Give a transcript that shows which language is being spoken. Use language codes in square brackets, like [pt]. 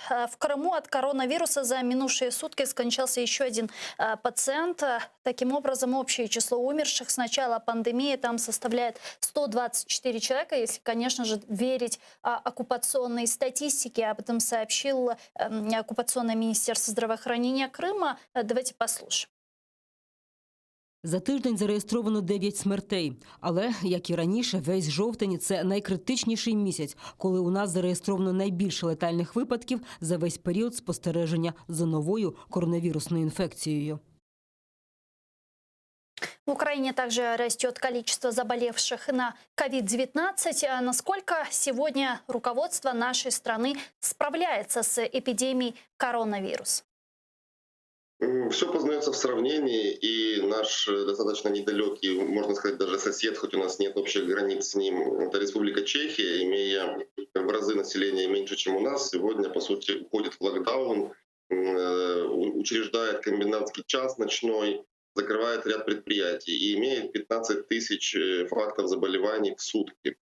[ru] В Крыму от коронавируса за минувшие сутки скончался еще один пациент. Таким образом, общее число умерших с начала пандемии там составляет 124 человека, если, конечно же, верить оккупационной статистике. Об этом сообщило оккупационное министерство здравоохранения Крыма. Давайте послушаем. [uk] За тиждень зареєстровано 9 смертей. Але, як і раніше, весь жовтень – це найкритичніший місяць, коли у нас зареєстровано найбільше летальних випадків за весь період спостереження за новою коронавірусною інфекцією. [ru] В Украине также растет количество заболевших на COVID-19. Насколько сегодня руководство нашей страны справляется с эпидемией коронавируса? Все познается в сравнении, и наш достаточно недалекий, можно сказать, даже сосед, хоть у нас нет общих границ с ним, это Республика Чехия, имея в разы населения меньше, чем у нас, сегодня, по сути, уходит в локдаун, учреждает комендантский час ночной, закрывает ряд предприятий и имеет 15 тысяч фактов заболеваний в сутки.